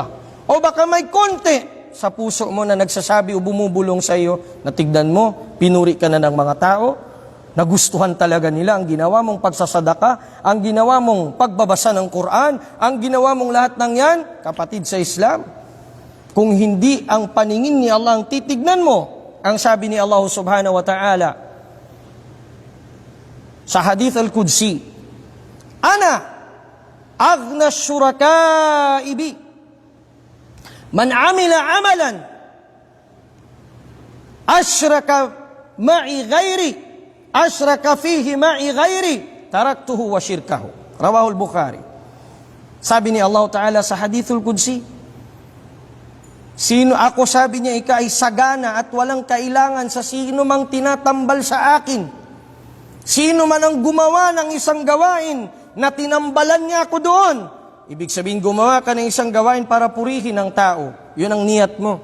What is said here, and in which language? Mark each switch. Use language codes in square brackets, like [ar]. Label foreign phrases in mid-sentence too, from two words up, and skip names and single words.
[tl] O baka may konti sa puso mo na nagsasabi o bumubulong sa iyo, na tignan mo, pinuri ka na ng mga tao, nagustuhan talaga nila ang ginawa mong pagsasadaka, ang ginawa mong pagbabasa ng Quran, ang ginawa mong lahat ng yan, kapatid sa Islam. Kung hindi ang paningin ni Allah ang titignan mo, ang sabi ni Allah [ar] سبحانه وتعالى, [tl] sa [ar] الحديث القدسي, أنا أغنى الشركاء بمن عمل عملا أشرك فيه معي غيري تركته وشركه. رواه البخاري. [tl] Sabi ni Allah Ta'ala sa [ar] الحديث القدسي, [tl] Ako, sabi niya, ika ay sagana at walang kailangan sa sino mang tinatambal sa akin. Sino man ang gumawa ng isang gawain na tinambalan niya ako doon. Ibig sabihin, gumawa ka ng isang gawain para purihin ang tao. Yun ang niyat mo.